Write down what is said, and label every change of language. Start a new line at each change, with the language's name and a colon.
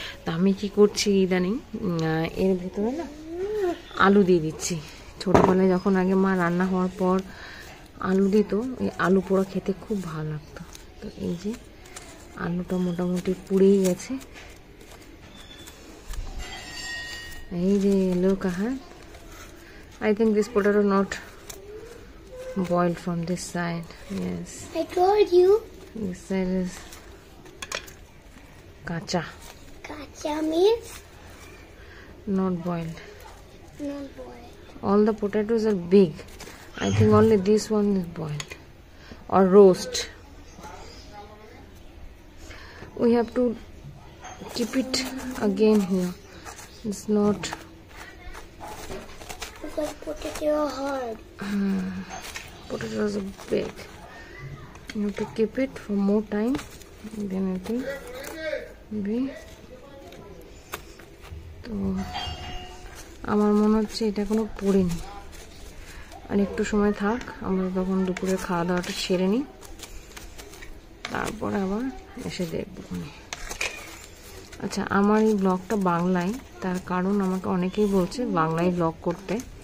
Bangla: তা আমি কি করছি ইদানিং, এর ভিতরে না আলু দিয়ে দিচ্ছি। ছোটোবেলায় যখন আগে মা রান্না হওয়ার পর আলু দিত, এই আলু পোড়া খেতে খুব ভালো লাগতো। তো এই যে আলুটা মোটামুটি পুড়েই গেছে, এই যে
English: look ahead. I think this potato not boiled from this side. Yes, I told you. This side is kacha. Kacha means Not boiled. not boiled. All the potatoes are big. I think only this one is boiled or roast. We have to keep it again here. It's not. Because potato are hard. Potatoes are big. You have to keep it for more time, then I think be.
Bangla: তো আমার মনে হচ্ছে এটা কোনো পড়েনি, আর একটু সময় থাক, আমরা তখন দুপুরে খাওয়া দাওয়াটা সেরে নিই, তারপর আবার এসে দেখবো। আচ্ছা, আমার এই ব্লগটা বাংলায়, তার কারণ আমাকে অনেকেই বলছে বাংলায় ব্লগ করতে।